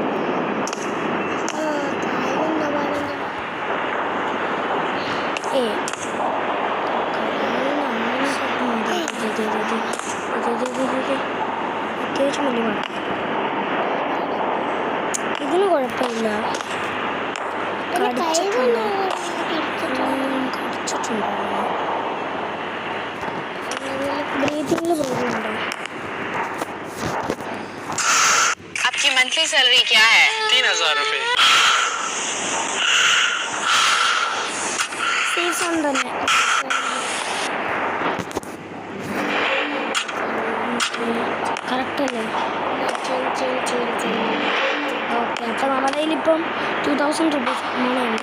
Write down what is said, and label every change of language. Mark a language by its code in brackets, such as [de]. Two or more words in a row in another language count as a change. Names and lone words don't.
[ml] അത്യാവശ്യം വലിയ പാടാണ്. ഇതിന് കുഴപ്പമില്ല. കടിച്ചിട്ടുണ്ടോ? ബ്രീത്തിങ്ങിൽ പ്രോബ്ലം ഉണ്ടോ? [hi] आपकी मंथली सैलरी क्या है? 3000 रुपए. [en] safe zone [ml] തന്നെ. കറക്റ്റല്ലേ? ഓക്കെ, അപ്പം നമ്മുടെ കയ്യിലിപ്പം 2000 രൂപീസ് മണിയുണ്ട്.